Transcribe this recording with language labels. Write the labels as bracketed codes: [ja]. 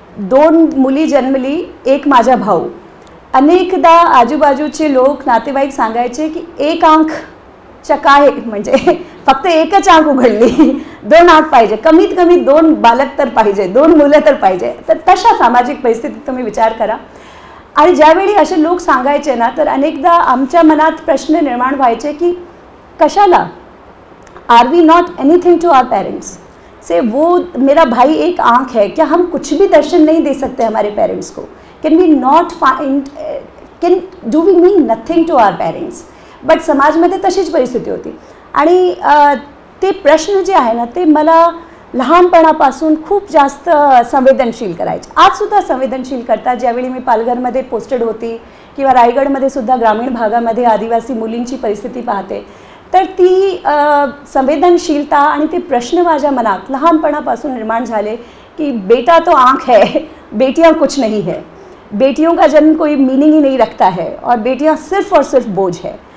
[mr] 2 मुली जन्मली, एक माझा भाऊ. अनेकदा आजूबाजूचे लोक, नातेवाईक सांगायचे की एक आंखच्या काय, म्हणजे फक्त एकच आंख उघडली, 2 आंख पाहिजे, कमीत कमी 2 बालक तर पाहिजे, 2 मुलं तर पाहिजे. तर तशा सामाजिक परिस्थितीत तुम्ही विचार करा. आणि ज्यावेळी असे लोक सांगायचे ना, तर अनेकदा आमच्या मनात प्रश्न निर्माण व्हायचे की कशाला, [en] Are we not anything to our parents. [hi] से वो मेरा भाई एक आंख है, क्या हम कुछ भी दर्शन नहीं दे सकते हमारे पेरेंट्स को? [en] Can we not find, can do we mean nothing to our parents? [mr] But समाजमध्ये तशीच परिस्थिती होती. आणि ते प्रश्न जे आहे ना, ते मला लहानपणापासून खूप जास्त संवेदनशील करायचे. आजसुद्धा संवेदनशील करतात. ज्यावेळी मी पालघरमध्ये पोस्टेड होती किंवा रायगडमध्ये सुद्धा ग्रामीण भागामध्ये आदिवासी मुलींची परिस्थिती पाहते, तर ती संवेदनशीलता आणि ते प्रश्न माझ्या मनात लहानपणापासून निर्माण झाले की [hi] बेटा तो आँख है, बेटियां कुछ नहीं है, बेटियों का जन्म कोई मीनिंग ही नहीं रखता है और बेटियां सिर्फ और सिर्फ बोझ है.